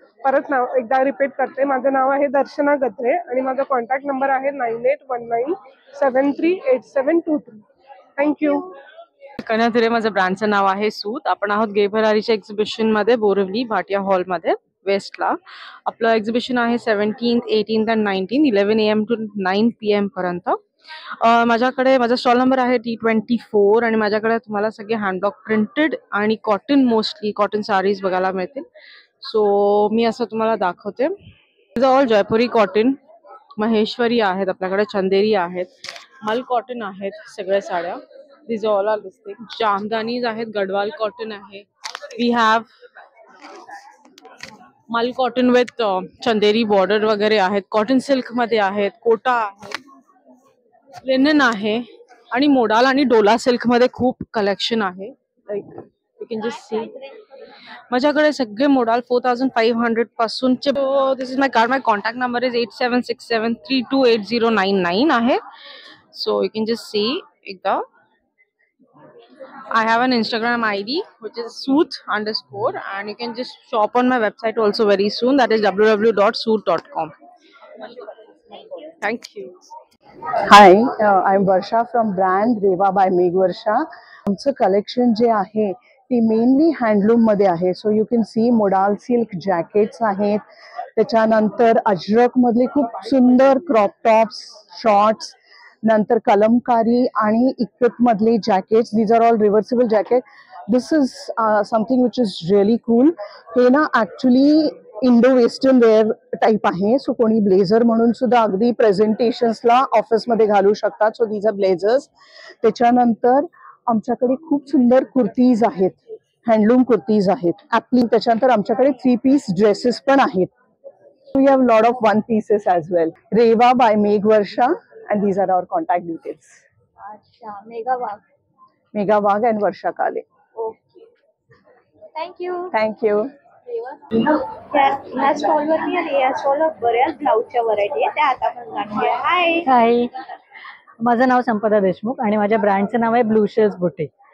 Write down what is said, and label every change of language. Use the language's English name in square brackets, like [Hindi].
[Marathi] परत नाव एकदा रिपीट करते. माझं नाव आहे दर्शना गद्रे आणि माझा कॉन्टॅक्ट नंबर आहे 9819738723. थँक्यू. कन्याधुरे माझं ब्रँडचं नाव आहे सूत. आपण आहोत घे भरारीच्या एक्झिबिशन मध्ये बोरिवली भाटिया हॉलमध्ये वेस्टला. आपलं एक्झिबिशन आहे [English] 17th, 18th and 19th 11 AM to 9 PM [Marathi] पर्यंत. माझ्याकडे माझा स्टॉल नंबर आहे T24 आणि माझ्याकडे तुम्हाला सगळे हँडब्लॉक प्रिंटेड आणि कॉटन मोस्टली कॉटन साडीज बघायला मिळतील. सो मी असं तुम्हाला दाखवते. ऑल जयपुरी कॉटन, महेश्वरी आहेत आपल्याकडे, चंदेरी आहेत, मल कॉटन आहेत सगळ्या साड्या. [English] This all are listing. [Marathi] जामदानीज आहेत, गडवाल कॉटन आहे. [English] we have mul cotton with [Marathi] चंदेरी बॉर्डर वगैरे आहेत. कॉटन सिल्क मध्ये आहेत, कोटा आहे, लिनन आहे आणि मोडाल आणि डोला सिल्क मध्ये खूप कलेक्शन आहे. [English] Like you can just see माझ्याकडे सगळे modal 4500 पासूनचे. This is my card. My contact number is 8767328099 आहे. So you can just see एकदा. I have an Instagram ID which is sooth_, and you can just shop on my website also very soon. That is www.sooth.com. Thank you. Hi, I'm Varsha from brand Reva by Meg Varsha. [Marathi] आमचं collection जे आहे ती mainly handloom मध्ये आहे. [English] so you can see [Marathi] modal silk jackets आहेत, त्याच्यानंतर अजरक मधले खूप सुंदर क्रॉप टॉप्स, शॉर्ट्स, नंतर कलमकारी आणि इक्विप मधले jackets. [English] These are all reversible jacket. This is something which is really cool. [Marathi] हे ना actually Indo western wear type आहे. सो कोणी ब्लेझर म्हणून सुद्धा अगदी प्रेझेंटेशन्सला ऑफिसमध्ये घालू शकतात. [English] So these are blazers. [Marathi] त्याच्यानंतर आमच्याकडे खूप सुंदर कुर्तीज आहेत, हँडलूम कुर्तीज आहेत आपली. त्याच्यानंतर आमच्याकडे 3 piece ड्रेसेस पण आहेत. [English] We have lot of 1 pieces as well. [Marathi] Reva bye मेघ वर्षा [English] and these are our contact details. [Marathi] अच्छा, mega Wagh. Megha Wagh and वर्षा काले. [English] Okay, thank you. Thank you. [Marathi] ह्या स्टॉलवरती आणि या स्टॉलवर बऱ्याच ब्लाऊजच्या व्हरायटी आहे, त्या आता आपण जाणूया. [English] Hi. [Marathi] हाय, माझं नाव संपदा देशमुख आणि माझ्या ब्रँडचं नाव आहे ब्लू शेल्स बुटीक.